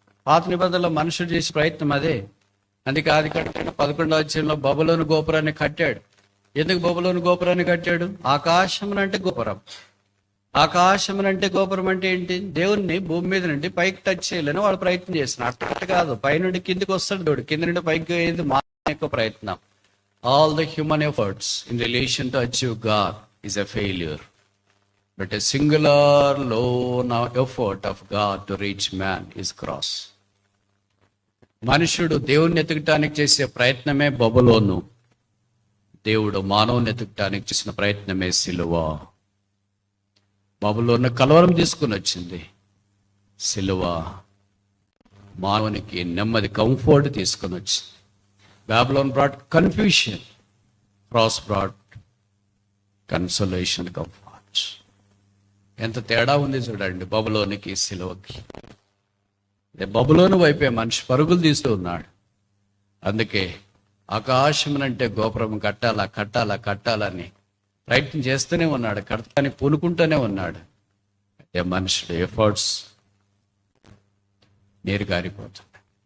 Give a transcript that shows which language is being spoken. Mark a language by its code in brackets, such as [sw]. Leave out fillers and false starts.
[te] పాత నిబంధనలో మనుషుడు చేసే ప్రయత్నం అదే. అందుకే ఆది కట్టిన 11వ అధ్యాయంలో బబులోను గోపురాన్ని కట్టాడు. ఎందుకు బబులోను గోపురాన్ని కట్టాడు? ఆకాశమునంటే గోపురం. ఆకాశమునంటే గోపురం అంటే ఏంటి? దేవుణ్ణి భూమి మీద నుండి పైకి టచ్ చేయాలని వాడు ప్రయత్నం చేస్తున్నాడు. అట్లా కాదు, పైనుండి కిందికి వస్తాడు దేవుడు, కింద నుండి పైకి అయ్యేది మా యొక్క ప్రయత్నం. [en] All the human efforts in relation to achieve God is a failure. But a singular lone effort of God to reach man is cross. [te] మనుషుడు దేవుణ్ణి ఎతకటానికి చేసే ప్రయత్నమే బబులోను. దేవుడు మానవుని ఎతకటానికి చేసిన ప్రయత్నమే సిలువ. బబులోను కలవరం తీసుకుని వచ్చింది, సిలువ మానవునికి నెమ్మది, కంఫర్ట్ తీసుకుని వచ్చింది. [en] Babylon brought confusion, cross brought consolation, comfort. [te] ఎంత తేడా ఉంది చూడండి బబులోనికి సిలువకి. బబులోను వైపే మనిషి పరుగులు తీస్తూ ఉన్నాడు. అందుకే ఆకాశమునంటే గోపురం కట్టాలా కట్టాలా కట్టాలని ప్రయత్నం చేస్తూనే ఉన్నాడు, కడతాని పూనుకుంటూనే ఉన్నాడు. అయితే మనుషుడు ఎఫర్ట్స్ నీరు గారిపోతుంది.